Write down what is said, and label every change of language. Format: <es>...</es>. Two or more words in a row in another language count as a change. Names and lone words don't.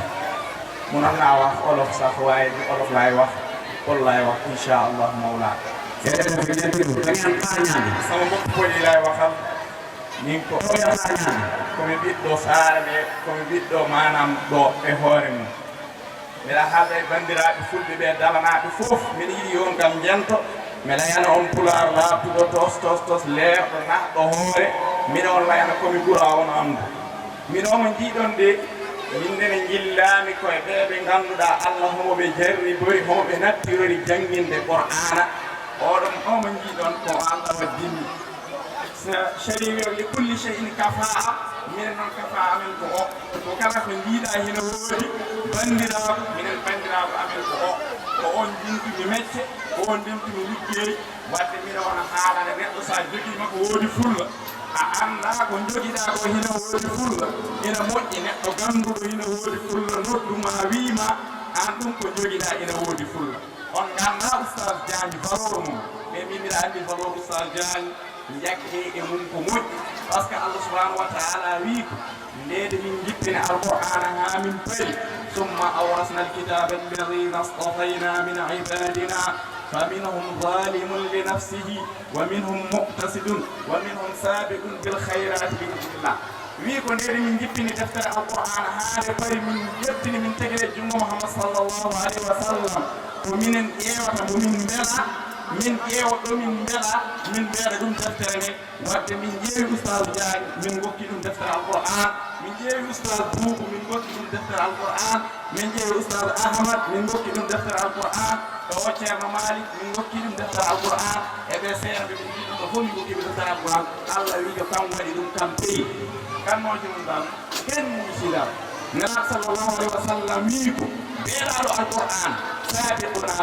<wo>Munoon naa wax olof sax waaye du olof laay wax wol laay wax</wo> <ar>إن شاء الله مولى.</ar> <ff>Sama mbokk Pël yi laay waxal ni ko komi ɓiɗɗo saara ɓe komi ɓiɗɗo manam ɗo e hoore mum. Mbiɗa haalda e bandiraɓe fulɓe ɓe dalanaɓe fof mbiɗa yiɗi yo ngam jento mi layana on pulaar laabtuɗo tos leerɗo naɗɗo hoore mbiɗa on layana komi ɓura on andu. Minomo jiiɗon de mindene jillami koye ɓeɓe ganduɗa Allah homoɓe jarri boy homoɓe nattirori jangguinde Qur'ana oɗon omo jiiɗon ko Allah waddini shariwi</ff> <ar>لكل شيء</ar> <ff>kafa'a minen noon kafa amen ko o ko kala ko jiiɗa hina woodi bandiraɓe minen bandiraɓe amen ko on jintumi mecce ko on jintumi liggey wadde mbiɗa wona haalane neɗɗo sa joguima ko woodi fulla a anda ko joguiɗa ko hina woodi fulla ina moƴƴi neɗɗo ganduɗo hina woodi fulla nodduma wiima an ɗum ko joguiɗa ina woodi fulla on ganda oustaz Diagne valeur mum mais min mbiɗa andi valeur oustaz Diagne jakke e mum ko moƴƴi</ff> <fr>par ce que</fr> <ar>الله سبحانه وتعالى</ar> <ff>wi ko ndede min jippini alqur'ana ha min payi</ff> <ar>ثم أورثنا الكتاب الذين اصطفينا من عبادنا فمنهم ظالم لنفسه ومنهم مقتصد ومنهم سابق بالخيرات بإذن الله</ar> <ff>wi ko nderi min jippini deftere alquran haade bari min yettini min tegele jungo Muhammad</ff> <ar>صلى الله عليه وسلم</ar> <ff>ko minen ƴeewata mo min mbela min ƴeewa ɗo min mbela min mbeeɗa ɗum deftere nde wadde min ƴeewi oustad Diagne min gokki ɗum deftere alquran min ƴeewi oustad Boubou min gokki ɗum deftere alquran min ƴeewi oustad Ahmad min gokki ɗum deftere alquran o ceerno Malik min gokki ɗum deftere alquran e ɓe seerɓe min mbi ɗum ɗo fof min gokkiɓe deftere alquran Allah wiijo kam waɗi ɗum kam peyi kannoji mum dal ken musidal nana</ff> <ar>صلى الله عليه وسلم</ar> <ff>wi ko beeraɗo alquran sabiquna</ff>